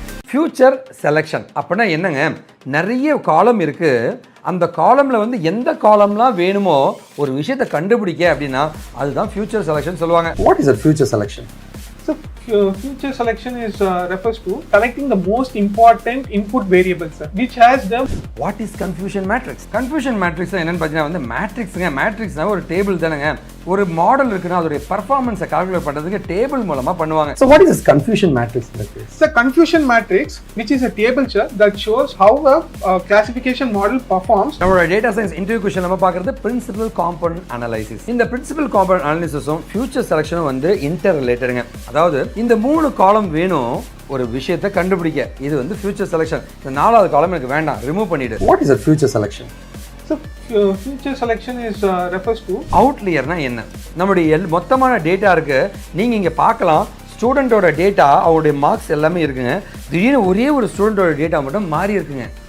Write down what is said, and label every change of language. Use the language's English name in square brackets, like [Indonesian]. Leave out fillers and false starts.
[Tamil] Future selection அப்படின்னா என்னங்க? நிறைய காலம் இருக்குது. அந்த காலமில் வந்து எந்த காலம்லாம் வேணுமோ ஒரு விஷயத்தை கண்டுபிடிக்க அப்படின்னா அதுதான் ஃபியூச்சர் செலெக்ஷன் சொல்லுவாங்க. [English] What is a future selection? So future selection is refers to selecting the most important input variables, sir, which has the... What is confusion matrix? [Tamil] Confusion matrix என்னன்னு பார்த்தீங்கன்னா வந்து மேட்ரிக்ஸுங்க. மேட்ரிக்ஸ்னா ஒரு டேபிள் தானேங்க. ஒரு மாடல் இருக்குன்னா அதோடைய பர்ஃபார்மன்ஸை கால்குலேட் பண்ணுறதுக்கு டேபிள் மூலமாக பண்ணுவாங்க. [English] So what is this confusion matrix? The confusion matrix, which is a table chart that shows how a classification model performs. [Tamil] நம்மளோட டேட்டா சயின்ஸ் இன்டர்வியூ கொஸ்டின் நம்ம பார்க்குறது பிரின்சிபல் காம்பவுண்ட் அனலைசிஸ். இந்த பிரின்சிபல் காம்பவுண்ட் அனலைசிஸும் ஃபியூச்சர் செலெக்ஷனும் வந்து inter ரிலேட்டடுங்க. அதாவது இந்த 3 காலம் வேணும் ஒரு விஷயத்தை கண்டுபிடிக்க. இது வந்து ஃபியூச்சர் செலெக்ஷன். இந்த 4வது காலம் எனக்கு வேண்டாம், ரிமூவ் பண்ணிடு. [English] What is a future selection? So future selection is refers to... [Tamil] அவுட்லியர்னா என்ன? நம்முடைய மொத்தமான டேட்டா இருக்கு. நீங்க இங்க பார்க்கலாம், ஸ்டூடெண்டோட டேட்டா, அவருடைய மார்க்ஸ் எல்லாமே இருக்குங்க. திடீர்னு ஒரே ஒரு ஸ்டூடெண்டோட டேட்டா மட்டும் மாறி இருக்குங்க.